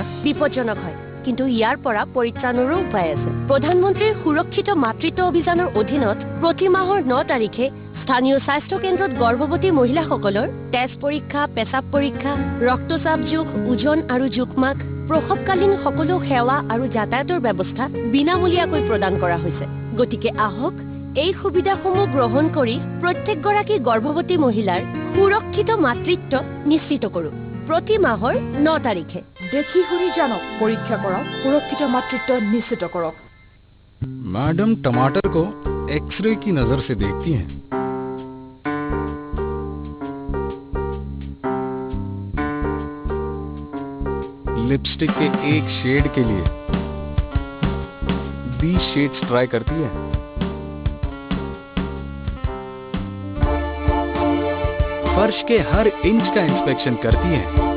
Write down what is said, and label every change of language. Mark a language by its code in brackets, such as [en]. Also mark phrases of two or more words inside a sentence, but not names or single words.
[as] বিপদজনক হয় কিন্তু ইয়াৰ পৰা পৰিত্ৰাণৰো উপায় আছে প্ৰধানমন্ত্ৰীৰ সুৰক্ষিত মাতৃত্ব অভিযানৰ অধীনত প্ৰতি মাহৰ 9 তাৰিখে স্থানীয় স্বাস্থ্য কেন্দ্ৰত গৰ্ভৱতী মহিলাসকলৰ তেজ পৰীক্ষা পেচাব পৰীক্ষা ৰক্তচাপ জোখ ওজন আৰু জোখমাখ প্ৰসৱকালীন সকলো সেৱা আৰু যাতায়াতৰ ব্যৱস্থা বিনামূলীয়াকৈ প্ৰদান কৰা হৈছে গতিকে আহক এই সুবিধাসমূহ গ্ৰহণ কৰি প্ৰত্যেকগৰাকী গৰ্ভৱতী মহিলাৰ সুৰক্ষিত মাতৃত্ব নিশ্চিত কৰোঁ প্ৰতি মাহৰ 9 তাৰিখে দেখি শুনি জানক পৰীক্ষা কৰক সুৰক্ষিত মাতৃত্ব নিশ্চিত কৰক [hi] मैडम टमाटर को एक्सरे की नजर से देखती हैं लिपस्टिक के एक शेड के लिए 20 [en] shades try [hi] करती है फर्श के हर इंच का इंस्पेक्शन करती है